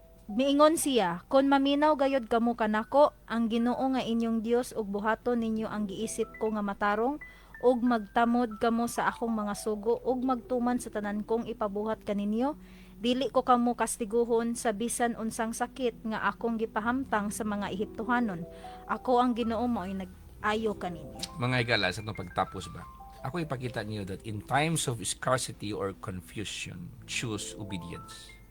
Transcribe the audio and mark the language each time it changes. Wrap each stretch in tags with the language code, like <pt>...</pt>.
<ceb>Miingon siya, kon maminaw gayod kamo kanako, ang Ginoo nga inyong Dios ug buhaton ninyo ang giisip ko nga matarong ug magtamod kamo sa akong mga sugo ug magtuman sa tanan kong ipabuhat kaninyo. Dili ko kamo kastiguhon sa bisan unsang sakit nga akong gipahamtang sa mga Ehiptohanon. Ako ang Ginoo mo'y nag-ayo kaninyo. Mga igala, sa itong pagtapos ba? Ako ipakita niyo</ceb> <en>that in times of scarcity or confusion, choose obedience.</en>